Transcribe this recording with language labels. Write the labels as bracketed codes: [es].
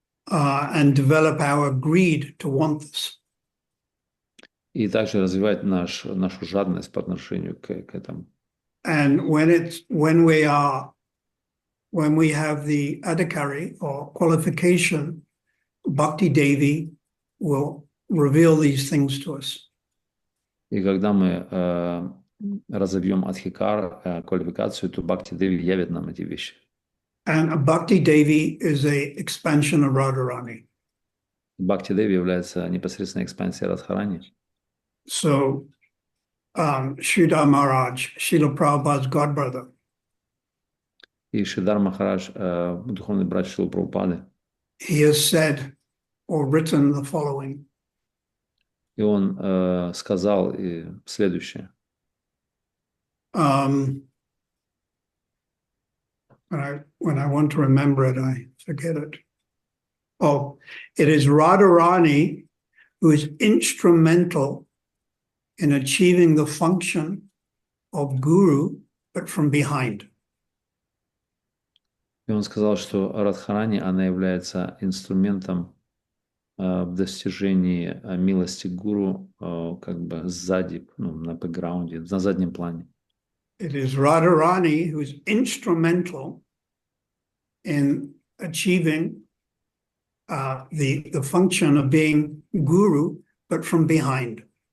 [en] And develop our greed to want this. [ru] И также развивать нашу жадность по отношению к этому. [en] And when we have the adhikari or qualification, Bhakti Devi will reveal these things to us. [ru] И когда мы разовьем адхикар, квалификацию, то Бхакти Деви явит нам эти вещи. [en] And Bhakti Devi is a expansion of Radharani. [ru] Бхакти Деви является непосредственной экспансией Радхарани. [en] So, Sridhar Maharaj, Srila Prabhupada's godbrother, [ru] И Шридар Махарадж, духовный брат Шрилы Прабхупады, [en] he has said or written the following. [ru] и он сказал следующее. [en] When I want to remember it, I forget it. Oh, it is Radharani who is instrumental in achieving the function of guru, but from behind. [ru] И он сказал, что Радхарани, она является инструментом в достижении милости гуру как бы сзади, на бэкграунде, на заднем плане. [en] It is Radharani who is instrumental in achieving the function of being guru, but from behind.